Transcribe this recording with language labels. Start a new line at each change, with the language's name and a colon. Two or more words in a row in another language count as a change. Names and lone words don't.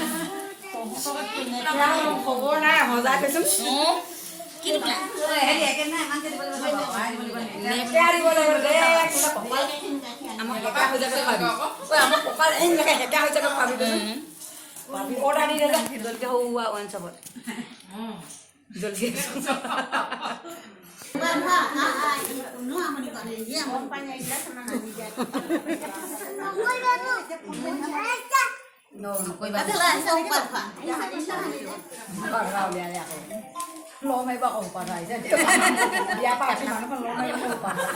Assamese: খবৰ নাই সজাই থৈছোঁ কি টোপোলা হেৰি একেদিনাই ইমানকৈ দিব লাগিব আমাৰ হেকা হৈ যাবে খাবি আমাৰ কঁকাল এনেকৈ হেকা হৈ যাবে খাবি অৰ্ডাৰ দি দে জলদি হোৱা ওৱান চবত জলদি
Vietnamese: lo mấy bọc ổ quả này ra nhà bà thì nó còn lo mấy ổ quả